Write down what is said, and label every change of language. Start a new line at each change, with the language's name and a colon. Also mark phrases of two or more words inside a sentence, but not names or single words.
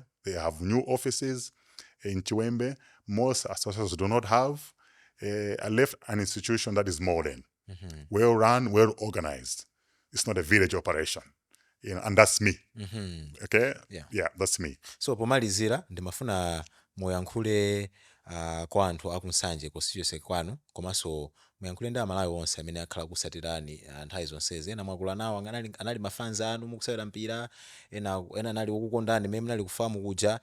English: They have new offices in Chiwembe. Most associations do not have. I left an institution that is modern, well run, well organized. It's not a village operation. And that's me. Okay? Yeah, that's me.
Nyanja: So pomalizira ndimafuna muyankhule kwa anthu akunsanje constituency kwanu komanso muyankhule ndi amalawi onse amene akhala kusatirani nthawi zonsezi. Ena mwakula nawo anali mafanzi anu mukusewera mpira, ena anali okukondani mmene munali kufamu kuja.